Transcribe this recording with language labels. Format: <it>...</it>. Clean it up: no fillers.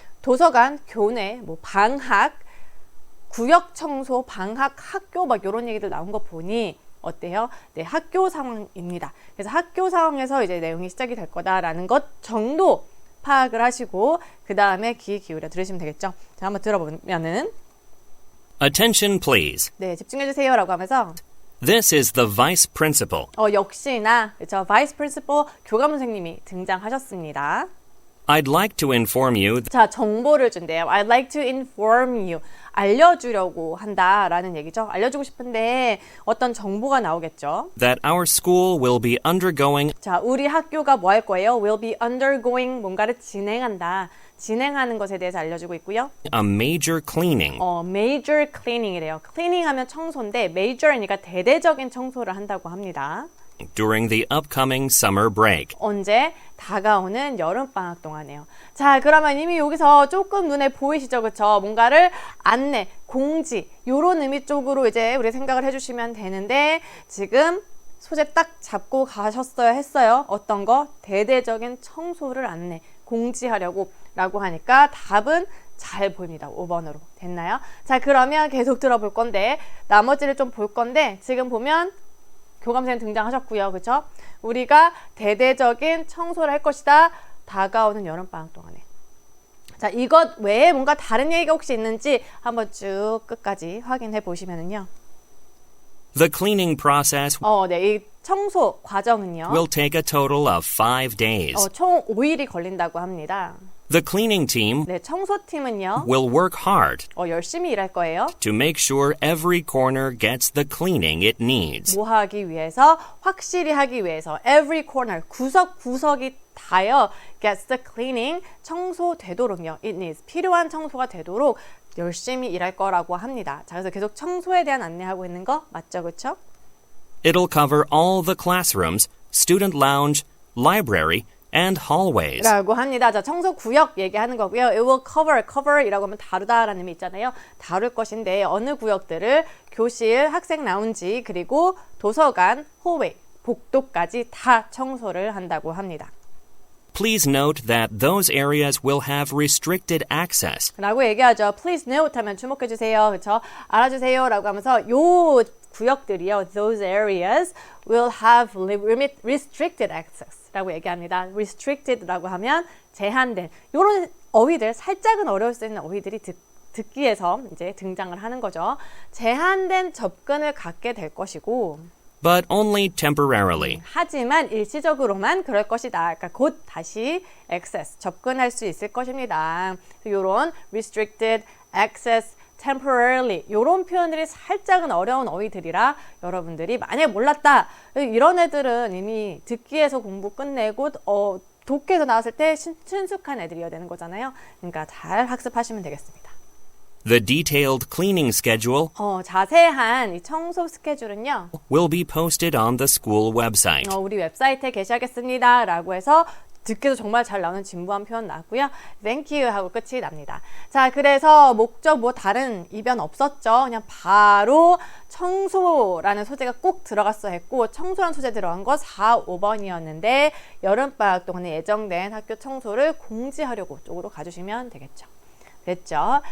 <ko>도서관, 교내, 방학, 구역 청소, 방학, 학교 막 이런 얘기들 나온 거 보니 어때요? 네, 학교 상황입니다. 그래서 학교 상황에서 이제 내용이 시작이 될 거다라는 것 정도 파악을 하시고 그 다음에 귀 기울여 들으시면 되겠죠. 자, 한번 들어보면은</ko> <en>Attention, please.</en> <ko>네, 집중해주세요 라고 하면서</ko> <en>This is the vice principal.</en> <ko>역시나 그렇죠. 바이스 프린시퍼 교감 선생님이 등장하셨습니다.</ko> <en>I'd like to inform you</en> <ko>자, 정보를 준대요.</ko> <en>I'd like to inform you.</en> <ko>알려주려고 한다라는 얘기죠. 알려주고 싶은데 어떤 정보가 나오겠죠.</ko> <en>that our school will be undergoing</en> <ko>자, 우리 학교가 뭐 할 거예요?</ko> <en>will be undergoing,</en> <ko>뭔가를 진행한다. 진행하는 것에 대해서 알려주고 있고요.</ko> <en>a major cleaning.</en> <ko>major cleaning이래요. cleaning 하면 청소인데 major이니까 대대적인 청소를 한다고 합니다.</ko> <en>during the upcoming summer break.</en> <ko>언제? 다가오는 여름방학 동안에요. 자, 그러면 이미 여기서 조금 눈에 보이시죠? 그쵸? 뭔가를 안내, 공지, 요런 의미 쪽으로 이제 우리 생각을 해주시면 되는데 지금 소재 딱 잡고 가셨어야 했어요. 어떤 거? 대대적인 청소를 안내, 공지하려고 라고 하니까 답은 잘 보입니다. 5번으로. 됐나요? 자, 그러면 계속 들어볼 건데 나머지를 좀 볼 건데 지금 보면 교감선생님 등장하셨고요. 그렇죠? 우리가 대대적인 청소를 할 것이다. 다가오는 여름방학 동안에. 자, 이것 외에 뭔가 다른 얘기가 혹시 있는지 한번 쭉 끝까지 확인해 보시면은요.</ko> <en>The cleaning process</en> <ko>네, 이 청소 과정은요.</ko> <en>will take a total of 5 days.</en> <ko>총 5일이 걸린다고 합니다.</ko> <en>The cleaning team</en> <ko>네, 청소팀은요.</ko> <en>will work hard</en> <ko>열심히 일할 거예요.</ko> <en>to make sure every corner gets the cleaning it needs.</en> <ko>뭐 하기 위해서? 확실히 하기 위해서.</ko> <en>Every corner,</en> <ko>구석구석이 다요.</ko> <en>Gets the cleaning,</en> <ko>청소되도록요.</ko> <en>It needs,</en> <ko>필요한 청소가 되도록 열심히 일할 거라고 합니다. 자, 그래서 계속 청소에 대한 안내하고 있는 거 맞죠? 그렇죠?</ko> <en>It'll cover all the classrooms, student lounge, library, and hallways.</en> <ko>라고 합니다. 자, 청소 구역 얘기하는 거고요.</ko> <en>It will cover</en> <ko>이라고 하면 다루다라는 의미 있잖아요. 다룰 것인데 어느 구역들을 교실, 학생 라운지, 그리고 도서관, 홀웨이, 복도까지 다 청소를 한다고 합니다.</ko> <en>Please note that those areas will have restricted access.</en> <ko>라고 얘기하죠.</ko> <en>Please note</en> <ko>하면 주목해 주세요. 그렇죠? 알아주세요 라고 하면서 요 구역들이요.</ko> <en>Those areas will have restricted access</en> <ko>라고 얘기합니다. restricted라고 하면 제한된. 요런 어휘들, 살짝은 어려울 수 있는 어휘들이 듣기에서 이제 등장을 하는 거죠. 제한된 접근을 갖게 될 것이고</ko> <en>But only temporarily.</en> <ko>하지만 일시적으로만 그럴 것이다. 그러니까 곧 다시 access, 접근할 수 있을 것입니다. 이런 restricted, access, temporarily 이런 표현들이 살짝은 어려운 어휘들이라 여러분들이 만약에 몰랐다. 이런 애들은 이미 듣기에서 공부 끝내고 독해에서 나왔을 때 친숙한 애들이어야 되는 거잖아요. 그러니까 잘 학습하시면 되겠습니다.</ko> <en>The detailed cleaning schedule</en> <ko>자세한 이 청소 스케줄은요.</ko> <en>will be posted on the school website.</en> <ko>우리 웹사이트에 게시하겠습니다. 라고 해서 듣기도 정말 잘 나오는 진부한 표현 나왔고요.</ko> <en>Thank you</en> <ko>하고 끝이 납니다. 자, 그래서 목적 뭐 다른 이변 없었죠. 그냥 바로 청소라는 소재가 꼭 들어갔어야 했고 청소라는 소재 들어간 거 4, 5번이었는데 여름방학 동안에 예정된 학교 청소를 공지하려고 쪽으로 가주시면 되겠죠. 됐죠?</ko>